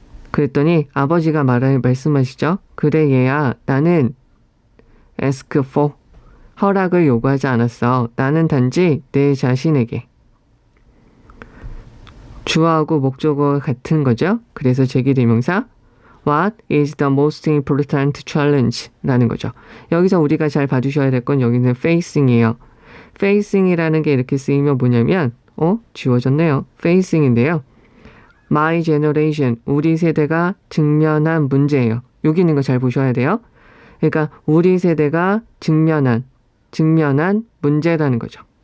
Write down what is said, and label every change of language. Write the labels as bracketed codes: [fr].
[ko] 그랬더니 아버지가 말씀하시죠. 그래 얘야, 나는 ask for, 허락을 요구하지 않았어. 나는 단지 내 자신에게. 주어하고 목적어가 같은 거죠. 그래서 제기대명사 [en] What is the most important challenge? [ko] 라는 거죠. 여기서 우리가 잘 봐주셔야 될 건 여기는 facing이에요. facing이라는 게 이렇게 쓰이면 뭐냐면 지워졌네요. facing인데요. [en] My generation, [ko] 우리 세대가 직면한 문제예요. 여기 있는 거 잘 보셔야 돼요. 그러니까 우리 세대가 직면한 문제라는 거죠.